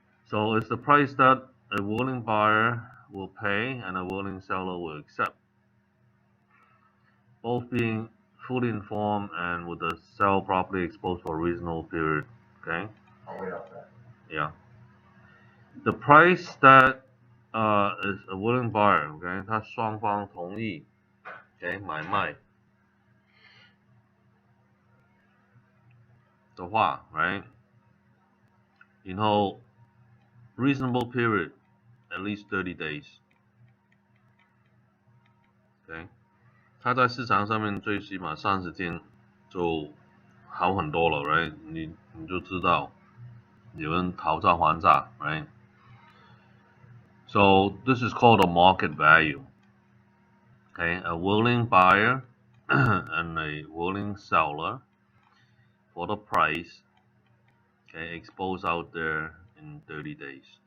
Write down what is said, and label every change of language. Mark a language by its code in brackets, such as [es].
[en] So it's the price that a willing buyer will pay and a willing seller will accept, both being fully informed and with the sell property exposed for a reasonable period. Okay. I'll wait up that. Yeah. The price that is a willing buyer. [zh] Okay， 他双方同意 ，OK 买卖的话，right？然后 [en] reasonable period at least 30 days。 [zh] OK， 它在市场上面最起码30天就好很多了 ，right？你就知道有人讨价还价 ，right？ [en] So this is called a market value. Okay, a willing buyer and a willing seller for the price, okay, exposed out there in 30 days.